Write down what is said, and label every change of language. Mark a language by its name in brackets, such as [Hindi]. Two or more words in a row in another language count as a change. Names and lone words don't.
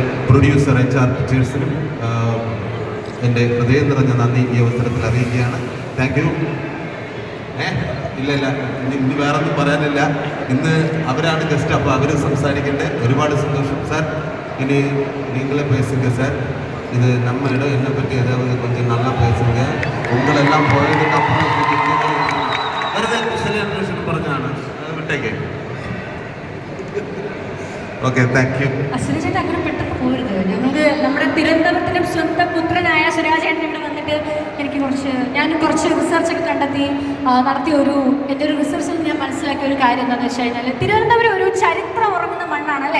[Malayalam] പ്രൊഡ്യൂസർ HR പിക്ചേഴ്സിനും എൻ്റെ ഹൃദയം നിറഞ്ഞ നന്ദി ഈ അവസരത്തിൽ അറിയിക്കുകയാണ്. [English] thank you. [Malayalam] ഇല്ല ഇനി വേറൊന്നും പറയാനില്ല. ഇന്ന് അവരാണ് ഗസ്റ്റ്, അപ്പോൾ അവർ സംസാരിക്കട്ടെ. ഒരുപാട് സന്തോഷം സാർ. ഇനി [Tamil] நீங்களே பேசுங்க சார். இது நம்ம இடம், என்னை பற்றி ஏதாவது கொஞ்சம் நல்லா பேசுங்க. உங்களெல்லாம் போயதுக்கு அப்புறம் [Malayalam] വെറുതെ കുശലന്വേഷണം പറഞ്ഞാണ്, വിട്ടേക്ക്. ഓക്കെ, [English] thank you. [Malayalam] അശ്വതിചേട്ടൻ അങ്ങനെ പെട്ടെന്ന് പോരുത്. ഞങ്ങൾക്ക് നമ്മുടെ തിരുവനന്തപുരത്തിനും സ്വന്തം പുത്രനായ സുരാജേട്ടൻ ഇവിടെ വന്നിട്ട് ഞാൻ കുറച്ച് റിസർച്ചൊക്കെ കണ്ടെത്തി നടത്തിയ എൻ്റെ ഒരു റിസർച്ചിൽ ഞാൻ മനസ്സിലാക്കിയ ഒരു കാര്യം എന്താണെന്ന് വെച്ച് കഴിഞ്ഞാൽ, തിരുവനന്തപുരം ഒരു ചരിത്രം ഉറങ്ങുന്ന മണ്ണാണല്ലേ.